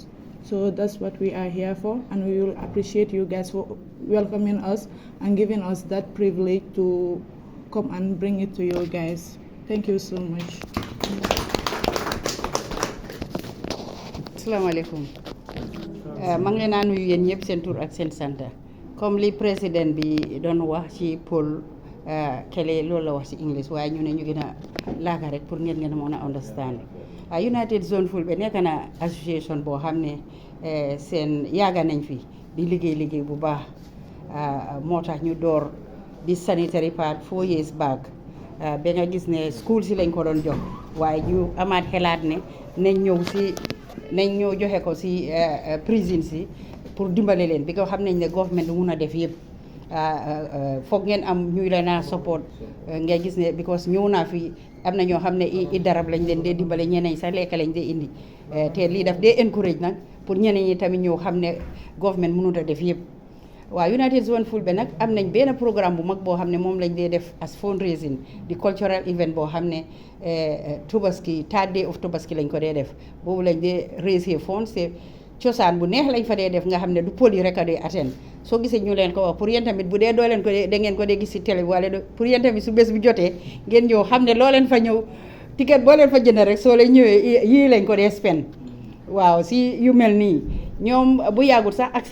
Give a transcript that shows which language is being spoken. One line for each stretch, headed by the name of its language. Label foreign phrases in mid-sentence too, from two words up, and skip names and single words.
English: So that's what we are here for, and we will appreciate you guys for welcoming us and giving us that privilege to come and bring it to you guys. Thank you so much.
Arabic: السلام عليكم.
Wolof: maa ngi leen a nuyu yéen ñëpp seen tur ak seen sant comme li président bi doon wax ci Paul kele loolu la wax ci English waaye ñu ne ñu gën a laaka rek pour ngeen a mën a understand. United Zone Fulbe nekk na association boo xam ne seen yaaga nañ fi di liggéey bu baax moo tax ñu door di
English: sanitary pad 4 years back
Wolof: ba nga gis ne school si lañ ko doon jox waaye ñu amaat xelaat ne nañ ñëw joxe ko si prison si pour dimbale leen bi ko xam nañ ne government du mun a def yëpp foog ngeen am ñuy leen a support nga gis ne because ñëw naa fi am na ñoo xam ne i darab lañ leen dee dimbale ñeneen sax lekk lañ dee indi te lii daf dee encourage nag pour ñeneen ñi tamit ñëw xam ne government mënut a def yëpp. waaw United Zone Fulbe nag am nañ benn programme bu mag boo xam ne moom lañ dee def
English: as fundraising
Wolof: di
English: cultural event
Wolof: boo xam ne Tobaski
English: third day of Tobaski
Wolof: lañ ko dee def boobu lañ dee
English: raiser funds
Wolof: te cosaan bu neex lañ fa dee def nga xam ne du poli rek a dee attend soo gisee ñu leen ko wax pour yéen tamit bu dee doo leen ko dee da ngeen ko dee gis si télé bi wala pour yéen tamit su bés bu jotee ngeen ñëw xam ne loo leen fa ñëw ticket boo leen fa jënd rek soo leen ñëwee yii lañ ko dee spend waaw si yu mel nii ñoom bu yàggul sax accident